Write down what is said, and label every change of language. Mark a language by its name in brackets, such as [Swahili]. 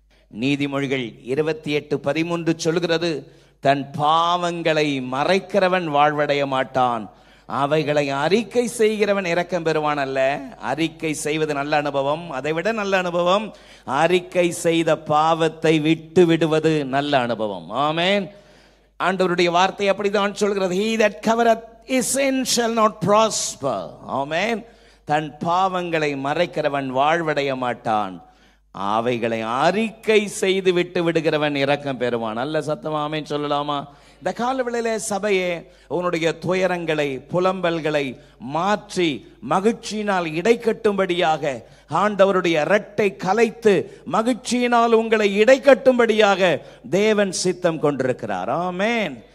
[Tamil] நீதிமொழிகள் 28:13 சொல்கிறது, தன் பாவங்களை மறைக்கிறவன் வாழ்வடைய மாட்டான், அவைகளை அறிக்கை செய்கிறவன் இரக்கம் பெறுவான் அல்ல. அறிக்கை செய்வது நல்ல அனுபவம். அதைவிட நல்ல அனுபவம் அறிக்கை செய்த பாவத்தை விட்டு விடுவது நல்ல அனுபவம். ஆமென். ஆண்டவருடைய வார்த்தை அப்படிதான் சொல்கிறது. [English] He that covereth his sin shall not prosper. [Tamil] ஆமென். தன் பாவங்களை மறைக்கிறவன் வாழ்வடைய மாட்டான், அவைகளை அறிக்கை செய்து விட்டு விடுகிறவன் இரக்கம் பெறுவான். நல்ல சத்தமா ஆமென் சொல்லலாமா? இந்த காலவெளியிலே சபையே உன்னுடைய துயரங்களை புலம்பல்களை மாற்றி மகிழ்ச்சியினால் இடை கட்டும்படியாக ஆண்டவருடைய இரட்டை கலைத்து மகிழ்ச்சியினால் உங்களை இடை கட்டும்படியாக தேவன் சித்தம் கொண்டிருக்கிறார். ஆமென்.